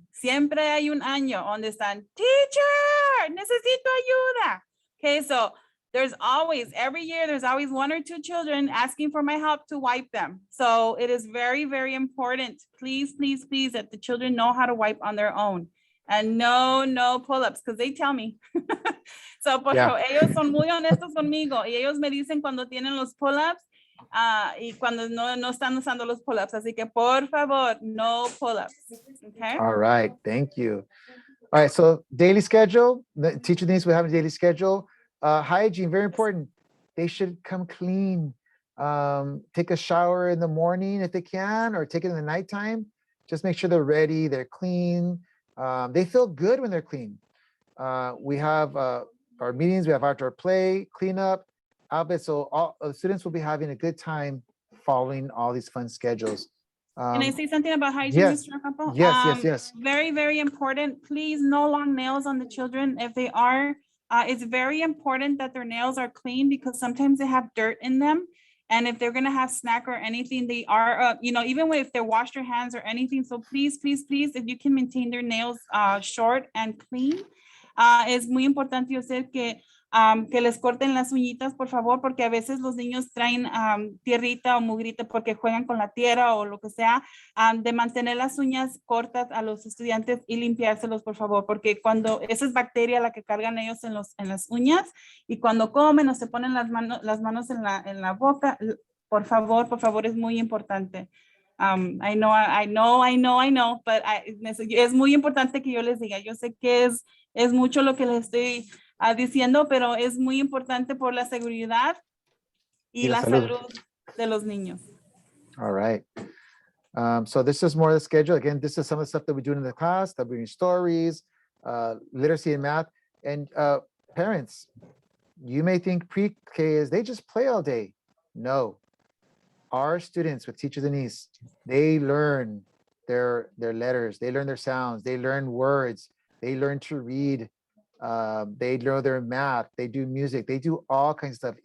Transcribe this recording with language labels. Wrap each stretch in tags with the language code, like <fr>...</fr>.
<es>Siempre hay un año donde están, teacher, necesito ayuda.</es> <en>Okay, so there's always, every year, there's always 1 or 2 children asking for my help to wipe them. So it is very, very important. Please, please, please, that the children know how to wipe on their own. And no pull-ups, because they tell me.</en> <es>So, porque ellos son muy honestos conmigo y ellos me dicen cuando tienen los pull-ups y cuando no están usando los pull-ups. Así que, por favor, no pull-ups. Okay?</es> <en>All right, thank you. All right, so daily schedule, the teacher needs to have a daily schedule. Hygiene, very important. They should come clean. Take a shower in the morning if they can, or take it in the nighttime. Just make sure they're ready, they're clean. They feel good when they're clean. We have our meetings, we have outdoor play, cleanup, outfits. So all the students will be having a good time following all these fun schedules. Can I say something about hygiene, yes. Mr. Ocampo? Yes. Very, very important. Please, no long nails on the children. If they are, it's very important that their nails are clean because sometimes they have dirt in them. And if they're gonna have snack or anything, they are, even if they wash their hands or anything. So please, please, please, if you can maintain their nails short and clean.</en> <es>Es muy importante, yo sé que les corten las uñitas, por favor, porque a veces los niños traen tierrita o mugrita porque juegan con la tierra o lo que sea, de mantener las uñas cortas a los estudiantes y limpiárselos, por favor, porque cuando esa es bacteria la que cargan ellos en las uñas y cuando comen o se ponen las manos en la boca, por favor, es muy importante.</es> <en>I know, but</en> <es>es muy importante que yo les diga, yo sé que es mucho lo que les estoy diciendo, pero es muy importante por la seguridad y la salud de los niños.</es> <en>All right. So this is more of the schedule. Again, this is some of the stuff that we do in the class, that we're doing stories, literacy and math. And parents, you may think pre-K is they just play all day. No. Our students with Teacher Denise, they learn their letters, they learn their sounds, they learn words, they learn to read, they know their math, they do music, they do all kinds of stuff.</en>